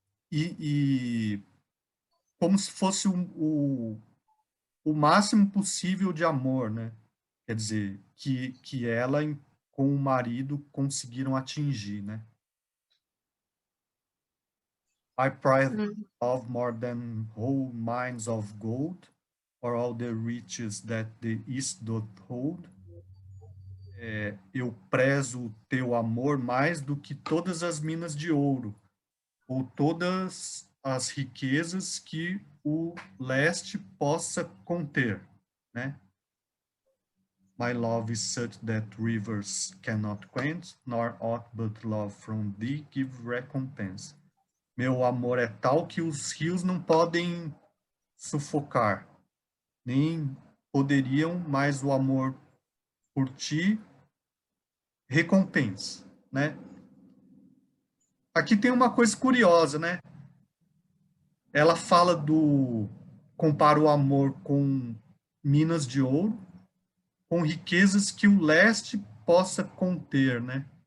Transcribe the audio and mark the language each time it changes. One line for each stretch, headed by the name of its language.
Portuguese: E como se fosse o máximo possível de amor, né? Quer dizer, que ela com o marido conseguiram atingir, né?
English: I prize Hum. love more than whole mines of gold, or all the riches that the east doth hold.
Portuguese: Eu prezo o teu amor mais do que todas as minas de ouro, ou todas as riquezas que o leste possa conter, né?
English: My love is such that rivers cannot quench, nor aught but love from thee give recompense.
Portuguese: Meu amor é tal que os rios não podem sufocar, nem poderiam, mas o amor por ti recompensa, né? Aqui tem uma coisa curiosa, né? Ela fala compara o amor com minas de ouro, com riquezas que o leste possa conter, né?